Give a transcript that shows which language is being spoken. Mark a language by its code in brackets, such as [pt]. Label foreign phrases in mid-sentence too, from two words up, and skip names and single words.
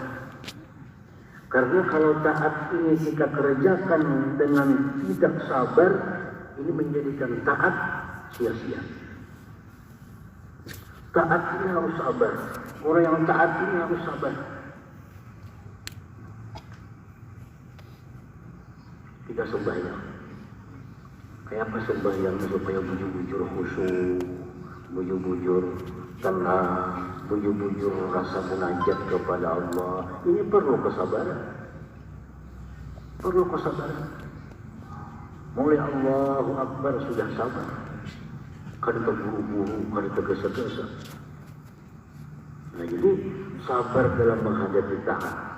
[id] Karena kalau taat ini kita kerjakan dengan tidak sabar, ini menjadikan taat sia-sia. Taat ini harus sabar. Orang yang taat ini harus sabar. Kita sembahyang. Kayak apa sembahyangnya supaya bujur-bujur khusyuk, bujur-bujur tenang, bujur-bujur rasa munajat kepada Allah. Ini perlu kesabaran. Mulai [ar] Allahu Akbar [id] sudah sabar. [bjn] Kada terburu-buru, kada tergesa-gesa. [id] Nah jadi sabar dalam menghadapi taat.